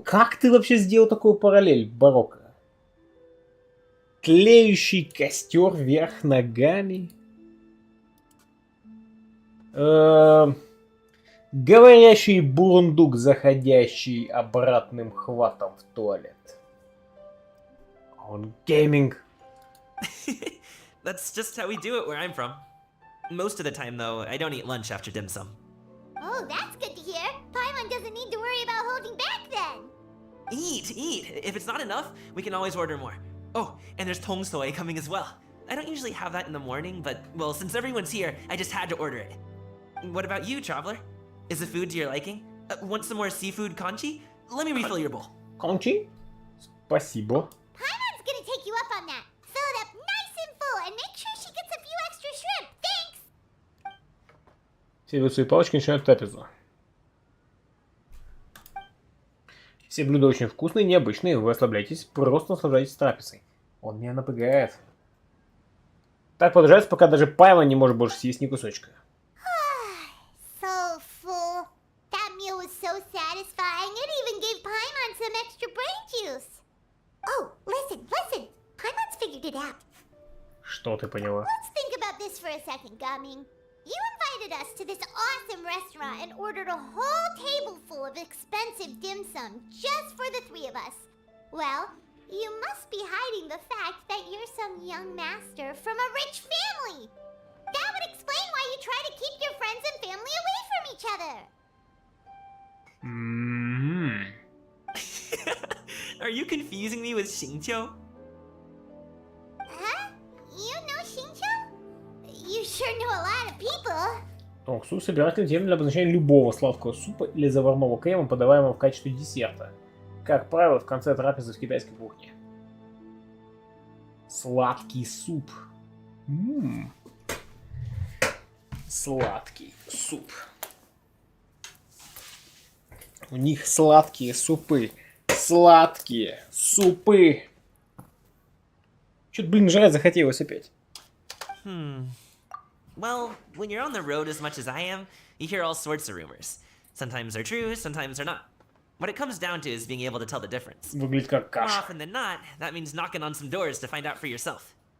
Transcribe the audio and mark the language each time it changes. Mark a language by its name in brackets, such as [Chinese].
[Russian] Как ты вообще сделал такую параллель, барокко? Тлеющий костер вверх ногами? Говорящий бурундук, заходящий обратным хватом в туалет. Он гейминг. [English] That's just how we do it where I'm from. Most of the time, though, I don't eat lunch after dim sum. Oh, that's good to hear. Paimon doesn't need to worry about holding back then. Eat! If it's not enough, we can always order more. Oh, and there's tong soy coming as well. I don't usually have that in the morning, but, well, since everyone's here, I just had to order it. What about you, traveler? Is the food to your liking? Want some more seafood conchi? Let me refill your bowl. [Russian] Кончи? Спасибо. [English] Paimon's gonna take you up on that. Fill it up nice and full and make sure she gets a few extra shrimp. Thanks! [Russian] Все берут свои палочки и начинают трапезу. Все блюда очень вкусные и необычные. Вы расслабляйтесь, просто наслаждайтесь трапезой. Он меня напрягает. Так продолжается, пока даже Паймон не может больше съесть ни кусочка. [English] So full. That meal was so satisfying. It even gave Paimon some extra brain juice. Oh, listen. Paimon's figured it out. [Russian] Что ты поняла? [English] Let's think about this for a second, Gaming. You invited us to this awesome restaurant and ordered a whole table full of expensive dim sum just for the three of us. Well, you must be hiding the fact that you're some young master from a rich family. That would explain why you try to keep your friends and family away from each other. Are you confusing me with Xingqiu? Huh? You know Xingqiu? You sure know a lot of people. [Russian] Тонксу собирательный термин для обозначения любого сладкого супа или заварного крема, подаваемого в качестве десерта. Как правило, в конце трапезы в китайской кухне. Сладкий суп. Сладкий суп. У них сладкие супы. Сладкие супы. Чё-то, блин, жрать захотелось опять. [English] Well, when you're on the road as much as I am, you hear all sorts of rumors. Sometimes they're true, sometimes they're not. What it comes down to is being able to tell the difference. [Russian] Выглядит как [English] More [Russian] каша. [English] often than not, that means knocking on some doors to find out for yourself.